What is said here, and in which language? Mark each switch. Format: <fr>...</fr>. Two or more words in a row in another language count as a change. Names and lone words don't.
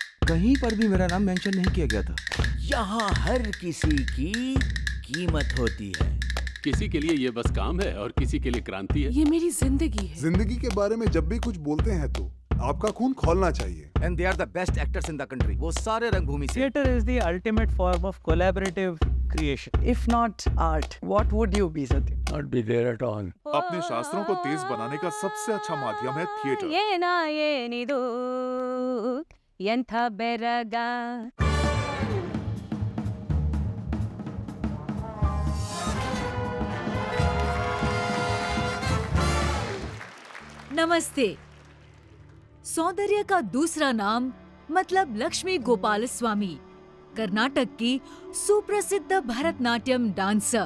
<hi>कहीं पर भी मेरा नाम मेंशन नहीं किया गया था। यहाँ हर किसी की कीमत होती है। किसी के लिए ये बस काम है और किसी के लिए क्रांति है। ये मेरी जिंदगी है। जिंदगी के बारे में जब भी कुछ बोलते हैं तो आपका खून खोलना चाहिए।</hi> <en>and they are the best actors in the country.</en> <hi>वो सारे रंगभूमि से।</hi> <en>Theatre is the ultimate form of collaborative creation. If not art, what would you be, Satya? Not be there at all.</en> <hi>अपने शास्त्रों को तेज बनाने का सबसे अच्छा माध्यम है थिएटर।</hi> <kn>ಏನಿದು ಎಂಥ ಬೆರಗ.</kn> <hi>नमस्ते। सौंदर्य का दूसरा नाम मतलब लक्ष्मी गोपाल स्वामी, कर्नाटक की सुप्रसिद्ध भरतनाट्यम डांसर।</hi>